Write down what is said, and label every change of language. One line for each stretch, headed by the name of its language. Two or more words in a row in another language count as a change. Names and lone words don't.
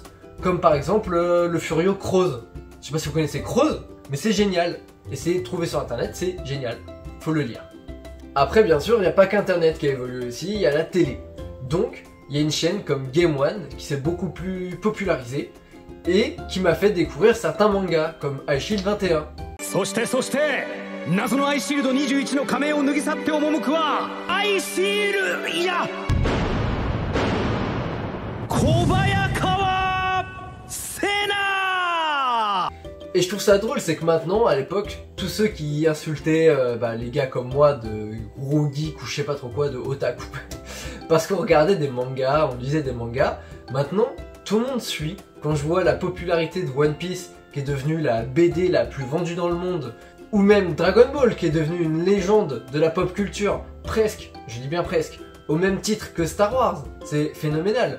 French: Comme par exemple le Furio Crows. Je sais pas si vous connaissez Crows, mais c'est génial. Essayez de trouver sur internet, c'est génial. Faut le lire. Après bien sûr, il n'y a pas qu'internet qui a évolué aussi, il y a la télé. Donc, il y a une chaîne comme Game One qui s'est beaucoup plus popularisée et qui m'a fait découvrir certains mangas comme Ice Shield 21.
Japanese: そして謎のアイシールド21の仮面を脱ぎ去って赴くはアイシールいや小早川瀬名.
French: Et je trouve ça drôle, c'est que maintenant, à l'époque, tous ceux qui insultaient les gars comme moi de gros geeks ou je sais pas trop quoi, de otaku, parce qu'on regardait des mangas, on lisait des mangas, maintenant, tout le monde suit. Quand je vois la popularité de One Piece, qui est devenue la BD la plus vendue dans le monde, ou même Dragon Ball, qui est devenu une légende de la
English: pop culture,
French: presque, je dis bien presque, au même titre que Star Wars, c'est phénoménal.